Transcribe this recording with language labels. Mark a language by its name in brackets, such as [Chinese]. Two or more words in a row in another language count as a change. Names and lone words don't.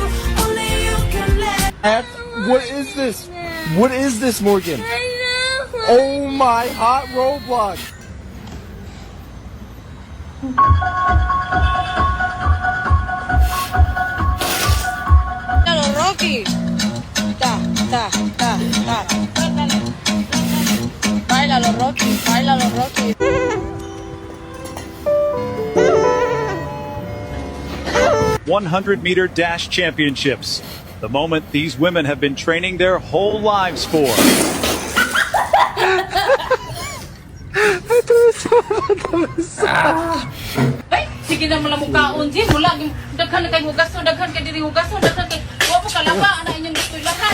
[English] Only you can let. What is this? What is this, Morgan? Oh my hot Roblox! Rocky. [Spanish] Ta, ta, ta, ta. Bailalo, Rocky. Bailalo, Rocky. [English] 100-meter dash championships. The moment these women have been training their whole lives for. [Cebuano] Ay, sige na mo lang mukhaon, Jim. Mula, daghan na kayo hugason, daghan ka diri hugason, daghan kay wa po kalaba, ana inyong gusto lahat.